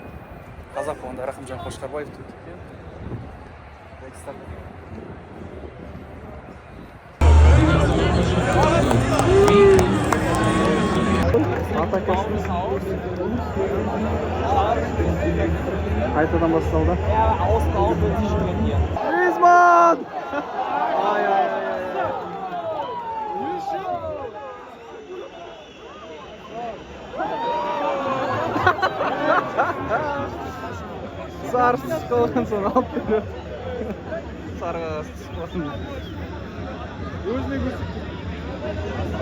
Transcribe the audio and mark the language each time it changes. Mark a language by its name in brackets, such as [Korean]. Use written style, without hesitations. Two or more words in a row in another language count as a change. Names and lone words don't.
[Kazakh] Қазақ болғанда Рахымжан Қошқарбаев тұтып келді. Қайтадан басталды. Griezmann! Ay ay ay ay. Sarısız қалған соң алып беріп. Сарыға қалған. Өзіне көрсетті.